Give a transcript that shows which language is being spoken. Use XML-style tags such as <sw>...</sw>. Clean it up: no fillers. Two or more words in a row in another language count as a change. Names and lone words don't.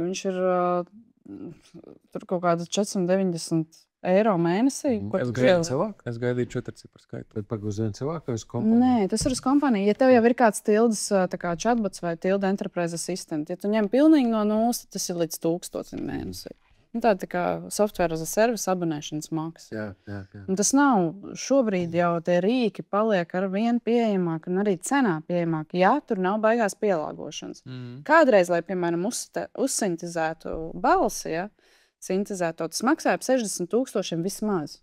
<lv>Viņš ir tur kaut kāda 490 eiro mēnesī. Es gaidīju 4 cipru skaitu. Bet pagauz vienu cilvēku vai uz kompāniju? Nē, tas ir uz kompāniju. Ja tev jau ir kāds tildes chatbots vai</lv> <en>tilde enterprise assistant,</en> <lv>ja tu ņem pilnīgi no nulles, tas ir līdz 1000 mēnesī. Tā kā</lv> <en>software as a service</en> <lv>abonēšanas maksa. Jā. Tas nav šobrīd jau tie rīki paliek ar vien pieejamāk un arī cenā pieejamāk, ja tur nav baigās pielāgošanas. Kādreiz, lai, piemēram, uzsintezētu balsi, sintezēto, tas maksāja 60,000 vismaz.</lv>